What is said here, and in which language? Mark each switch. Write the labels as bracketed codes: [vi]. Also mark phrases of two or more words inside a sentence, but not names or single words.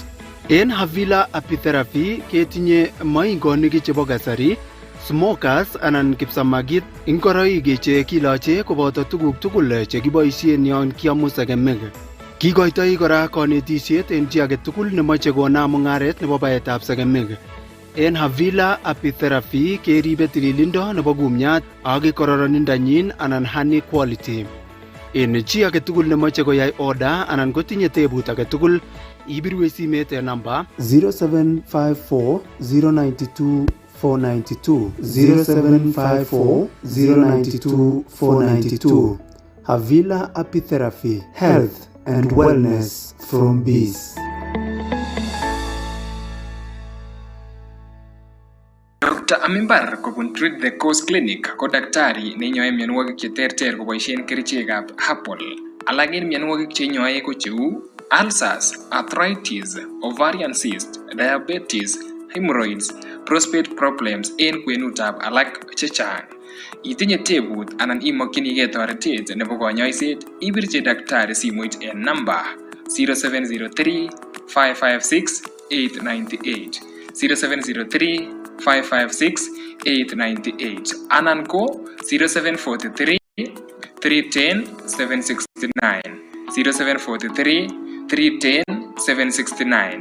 [kln] En Havila apitherapy ketinye moingonik chebo kasari, smokers anan kipsamakit, ingoroik che kiloche koboto tuguk tugul chekiboisien yon kiamu sekemik. Kikoitoi kora konetisiet en chi age tugul nemoche konam mung'aret nebo baetab sekemik. En Havila apitherapy keribe tililindo nebo kumyat ak kororonindanyin anan [en] honey quality. [kln] En chi age tugul nemoche koyai order anan kotinye tebut age tugul ibirwe simet en namba 0754 092 492 0754 092 492. Havila apitherapy, [en] health and wellness from bees. [kln] Dr. Amimbar kobun Treat the Cause Clinic ko daktari neinyoe mionwogik cheterter koboisien kerichekab herbal. Alak en mionwogik cheinyoe ko cheu [en] ulcers, arthritis, ovarian cyst, diabetes, hemorrhoids, prostate problems [kln] en kwenutab alak chechang. Itinye tebut anan imokyinigei toretet nebo konyoiset, ibirchi daktari simoit en namba 0703 556 898 0703 556 898 anan ko 0743 310 769 0743 310 769.